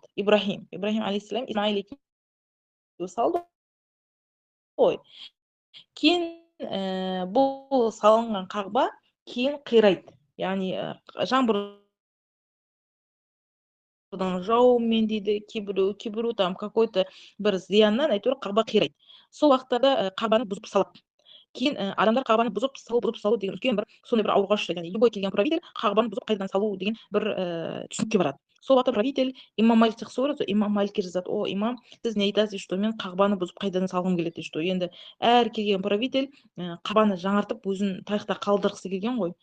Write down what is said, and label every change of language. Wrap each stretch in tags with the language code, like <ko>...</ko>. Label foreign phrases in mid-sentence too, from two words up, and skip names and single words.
<kk>Ибрахим алейхиссалам Исмаил екеуі салды ғой. Кейін бұл салынған Қағба кейін қирайды. Яғни жаңбырдың жауымен дейді, кейбіру</kk> <ru>там какой-то</ru> <kk>бір зияннан әйтеуір Қағба қирайды. Сол уақыттарда Қағбаны бұзып салады. Кейін адамдар Қағбаны бұзып салу деген үлкен бір сондай бір ауруға ұшырайды. Яғни любой келген правитель Қағбаны бұзып қайтадан салу деген бір түсінікке барады. сол уақытта правитель имам маликті қысып имам маликке жазады: о имам, сіз не айтасыз, что мен қағбаны бұзып қайтадан салғым келеді, что енді әр келген правитель қағбаны жаңартып өзін тарихта қалдырғысы келген ғой.</kk>